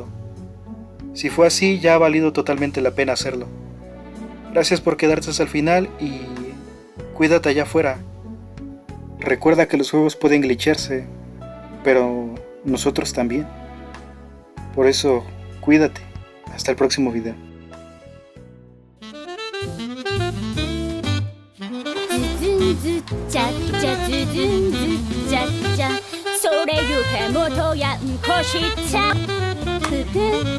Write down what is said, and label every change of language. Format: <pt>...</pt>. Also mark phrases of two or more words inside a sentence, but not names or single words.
<es>Si fue así, ya ha valido totalmente la pena hacerlo. Gracias por quedarte hasta el final y cuídate allá afuera. Recuerda que los juegos pueden glitcharse, pero nosotros también. Por eso, cuídate. Hasta el próximo video.</es> <ja>ずっちゃっちゃずずんずっちゃっちゃそれゆけもとやんこしちゃふく</ja>